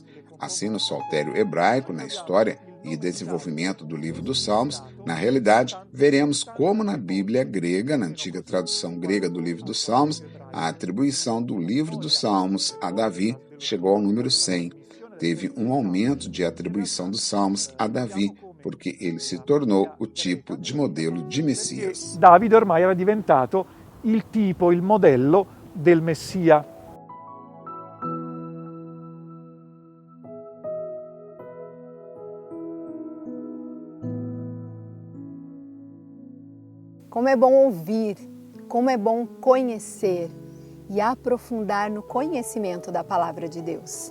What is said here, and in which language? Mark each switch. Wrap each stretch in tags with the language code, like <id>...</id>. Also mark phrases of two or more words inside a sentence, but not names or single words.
<pt>Assim, no saltério hebraico, na história e desenvolvimento do livro dos Salmos, na realidade, veremos como na Bíblia grega, na antiga tradução grega do livro dos Salmos, a atribuição do livro dos Salmos a Davi chegou ao número 100. Teve um aumento de atribuição dos Salmos a Davi, porque ele se tornou o tipo de modelo de Messias.</pt> <it>Davide ormai era diventato il tipo, il modello del Messia.</it> <pt>Como é bom ouvir, como é bom conhecer e aprofundar no conhecimento da palavra de Deus.</pt>